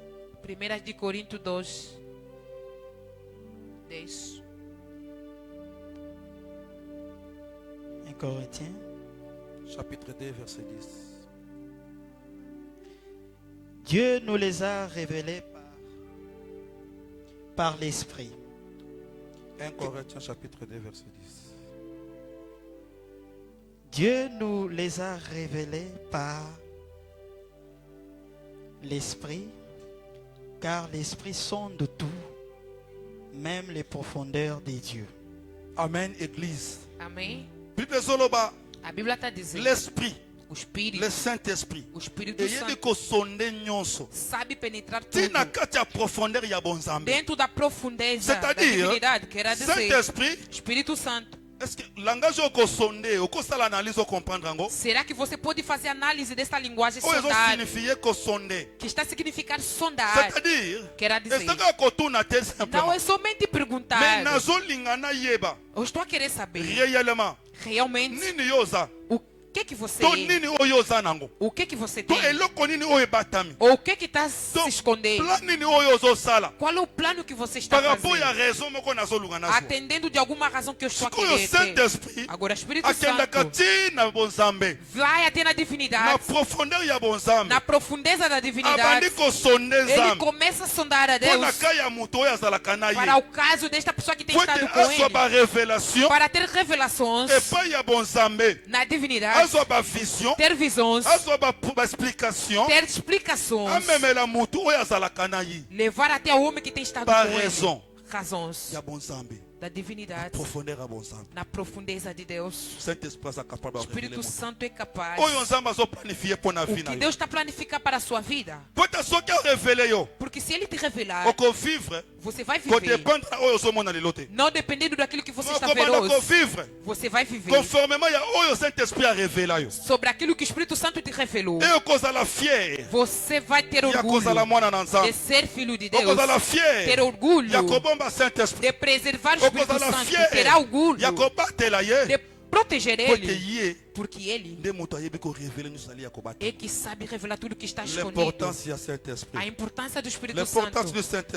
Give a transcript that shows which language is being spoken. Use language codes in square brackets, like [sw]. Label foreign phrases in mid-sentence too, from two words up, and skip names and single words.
[pt] 1 de Coríntios 2, 10. [fr] 1 Corinthiens. Chapitre 2 verset 10. Dieu nous les a révélés par l'Esprit. 1 Corinthiens chapitre 2 verset 10. Dieu nous les a révélés par l'Esprit, car l'Esprit sonde tout, même les profondeurs des dieux. Amen, Église. [pt] Amém? [ln] Bible zoloba, [pt] A Bíblia está dizendo: [fr] l'esprit [pt] O Espírito, [fr] le Saint-Esprit, [pt] o Espírito [ln] eyebi [pt] Santo [ln] kosonde nyonso [pt] sabe penetrar [ln] tina [pt] tudo [ln] kati ya profondeur ya bonzambe. [pt] dentro da profundeza da [fr] C'est-à-dire, [pt] divinidade. Quer dizer, [fr] Saint-Esprit, [pt] Espírito Santo. [fr] est-ce que langage [ln] okosonde okosala [fr] analyse comprendre [ln] yango [pt] Será que você pode fazer análise dessa linguagem [ln] oyo [pt] sondar, [ln] ezosignifiye kosonde, [pt] que está a significar sondar? [fr] c'est-à-dire [pt] Quer dizer, [ln] esaka kotuna te [pt] não [fr] simplement [pt] é somente [fr] mais [pt] perguntar. [ln] nazolinga nayeba [pt] Eu estou a querer saber [fr] réellement [pt] realmente [ln] nini yo oza [pt] o que você [ln] to [pt] é, [ln] nini oyo oza nango [pt] o que você [ln] to [pt] tem, [ln] eloko nini oyo ebatami [pt] ou o que está se [ln] to [pt] escondendo. [ln] plan nini oyo ozosala [pt] Qual é o plano que você está [fr] par rapport ya [pt] fazendo, [ln] raison moko nazolunga nazo. [pt] atendendo de alguma razão que eu estou a [ln] Sikoyo [pt] querer ter. [fr] Saint-Esprit [pt] Agora, Espírito [ln] akendaka [pt] Santo [ln] ti na bonzambe [pt] vai até na [ln] na [pt] divinidade, [ln] profondeur ya bonzambe [pt] na profundeza da divinidade. [ln] abandi kosonde [pt] Ele [ln] nzambe [pt] começa a sondar a [ln] mpo na [pt] Deus [ln] kai ya moto oyo azalaka na [pt] para [ln] ye [pt] o caso desta pessoa que tem [ln] po ete [pt] estado com [ln] azwa [pt] ele, [ln] barévélation [pt] para ter revelações [ln] epai ya bonzambe, [pt] na divinidade, [ln] azwa bavision, [pt] ter visões, [ln] azwa baexplication, [pt] ter explicações, [ln] amemela motu oyo azalaka na ye [pt] levar até o homem que tem estado [fr] par [pt] com ele. [fr] raison [pt] Razões [ln] ya bonzambe, [pt] da divinidade, [ln] profondeur ya bonzambe. [pt] na profundeza de Deus. [ln] Saint-Esprit aza capable [pt] O [ln] ya korevele [pt] Espírito [ln] moto [pt] Santo é capaz. [ln] oyo nzambe azoplanifie mpo na [pt] O [fr] vi [pt] que [ln] na [pt] Deus [ln] yo [pt] está planificando para a sua vida. [ln] po ete soki arevele yo [pt] Porque se Ele te revelar, [ln] okovivre [pt] você vai viver. [ln] kodépendre na oyo ozomona lelo te, [pt] Não dependendo daquilo que você está vendo [ln] okobanda [pt] hoje. [ln] kovivre [pt] Você vai viver [ln] conformément ya oyo Saint-Esprit arevela yo, [pt] sobre aquilo que o Espírito Santo te revelou. [ln] e okozala fier [pt] Você vai ter [ln] ya kozala [pt] orgulho [ln] mwana na [pt] de [ln] nzambe, [pt] ser filho de Deus. [ln] okozala [pt] Ter [fr] fier [pt] orgulho [ln] ya kobomba Saint-Esprit, [pt] de preservar o Espírito [ln] okozala [pt] Santo. [fr] fier [pt] Terá orgulho [ln] ya kobatela ye [pt] de proteger [ln] po ete [pt] ele. [ln] ye [pt] Porque ele [ln] nde moto ayebi korevele nyonso ali ya kobata. [pt] é que sabe revelar tudo que está escondido. [ln] L'importance ya Saint-Esprit, [pt] A importância do Espírito [fr] l'importance [pt] Santo. [fr] du Saint-Esprit